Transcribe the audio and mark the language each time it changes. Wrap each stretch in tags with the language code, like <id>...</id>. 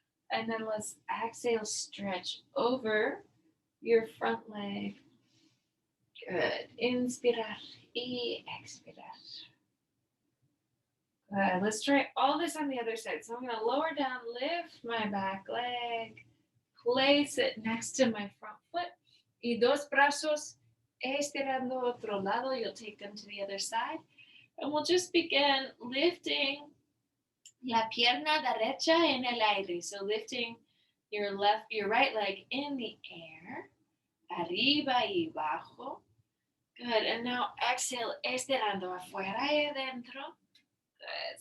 <en>And then let's exhale, stretch over your front leg. Good.</en> <es>Inspirar y expirar.</es> <en>Good. Let's try all this on the other side. So I'm going to lower down, lift my back leg, place it next to my front foot.</en> <es>Y dos brazos estirando otro lado.</es> <en>You'll take them to the other side. And we'll just begin lifting</en> <es>la pierna derecha en el aire.</es> <en>So lifting your right leg in the air.</en> <es>Arriba y abajo.</es> <en>Good. And now exhale,</en> <es>estirando afuera y adentro. Good.</es>